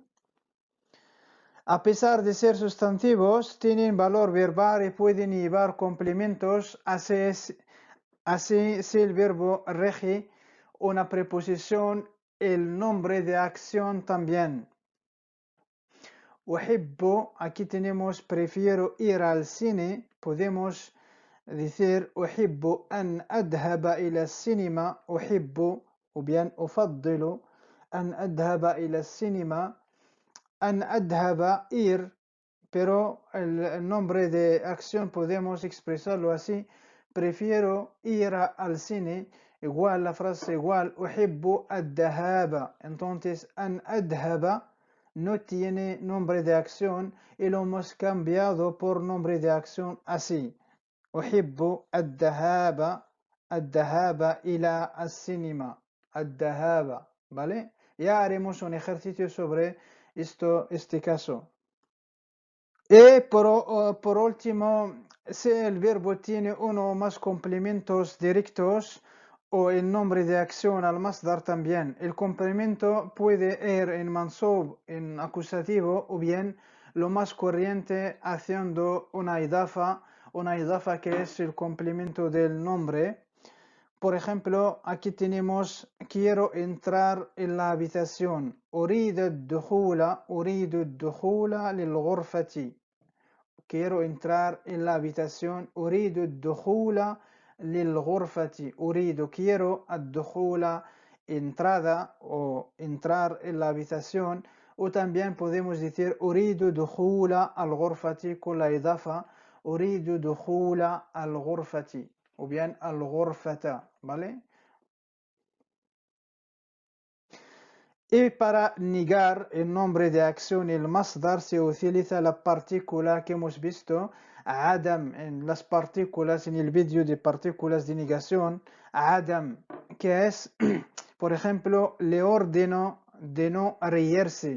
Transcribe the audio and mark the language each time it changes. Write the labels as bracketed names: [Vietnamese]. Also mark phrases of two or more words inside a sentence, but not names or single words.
[Spanish] A pesar de ser sustantivos, tienen valor verbal y pueden llevar complementos, así si el verbo rige una preposición, el nombre de acción también. Uhibbu, aquí tenemos prefiero ir al cine, podemos decir [Arabic] أحب أن أذهب إلى السينما, [Spanish] uhibbu, o bien [Arabic] أفضل أن أذهب إلى السينما, أن أذهب [Spanish] ir, pero el nombre de acción podemos expresarlo así, prefiero ir al cine, igual la frase igual, [Arabic] أحب ذهاب, [Spanish] entonces [Arabic] أن أذهب [Spanish] no tiene nombre de acción y lo hemos cambiado por nombre de acción así. [Arabic] أحب الذهاب إلى السينما. الذهاب, [Spanish] ¿vale? Ya haremos un ejercicio sobre este caso. Y por último, si el verbo tiene uno o más complementos directos o el nombre de acción al masdar también, el complemento puede ir en mansub, en acusativo, o bien lo más corriente haciendo una idafa que es el complemento del nombre. Por ejemplo, aquí tenemos quiero entrar en la habitación. [Arabic] أريد الدخول للغرفة. [Spanish] Quiero entrar en la habitación. [Arabic] أريد الدخول للغرفة. [Spanish] quiero الدخول entrada o entrar en la habitación. O también podemos decir [Arabic] أريد دخول الغرفة [Spanish] con la idafa. أريد دخول الغرفة o bien الغرفة, ¿vale? Y para negar el nombre de acción, el masdar, se utiliza la partícula que hemos visto, Adam, en las partículas, en el vídeo de partículas de negación, Adam, que es, por ejemplo, le ordeno de no reírse.